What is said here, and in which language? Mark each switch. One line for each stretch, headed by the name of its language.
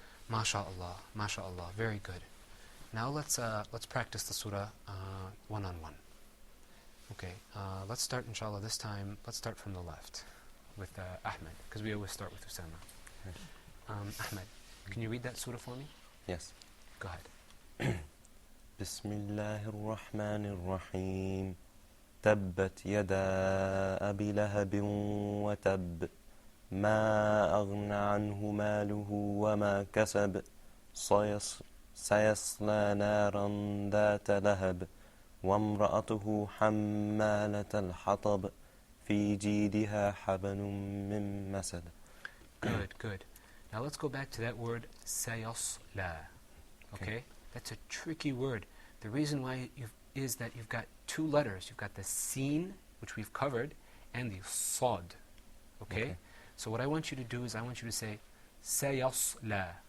Arabic: ما شاء الله ما شاء الله
English: very good. Now let's practice the surah one on one. Okay, let's start inshallah this time. Let's start from the left with Ahmed, because we always start with Osama. Ahmed, can you read that surah for me? Yes. Go ahead.
Arabic: بسم الله الرحمن الرحيم تبت يدا أبي لهب وتب ما أغنى عنه ماله وما كسب سيصلى نارا ذات لهب وامرأته حمالة الحطب في جيدها حبل من مسد.
English: Good, good. Now let's go back to that word sayasla. Okay? That's a tricky word. The reason why is that you've got two letters. You've got the sin, which we've covered, and the sad. Okay? So what I want you to do is I want you to say sayasla.